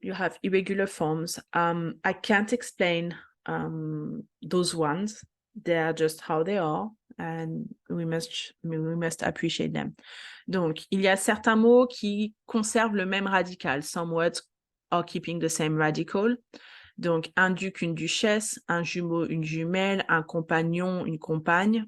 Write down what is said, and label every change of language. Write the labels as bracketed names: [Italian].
[English] You have irregular forms. I can't explain those ones. They are just how they are, and we must appreciate them. [French] Donc, il y a certains mots qui conservent le même radical. [English] Some words are keeping the same radical. [French] Donc, un duc, une duchesse, un jumeau, une jumelle, un compagnon, une compagne.